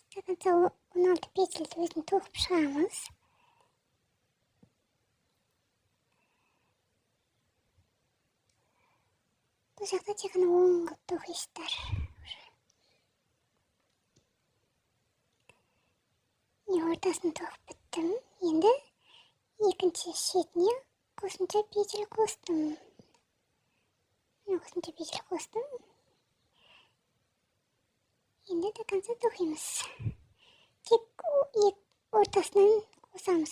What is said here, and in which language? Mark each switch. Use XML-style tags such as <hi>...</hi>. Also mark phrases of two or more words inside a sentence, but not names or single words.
<kk>16 петельді өзін тоқып шығамыз. Бұл жақта тек қана оң қылып тоқисыздар.</kk> <uz>ortasini to'qib bitdim. Endi ikkinchi shetini qo'shimcha pechil qo'shdim. Qo'shimcha pechil qo'shdim. Endi</uz> <ru>до конца</ru> <uz>to'qiymiz. Tik o'rtasidan qo'samiz.</uz>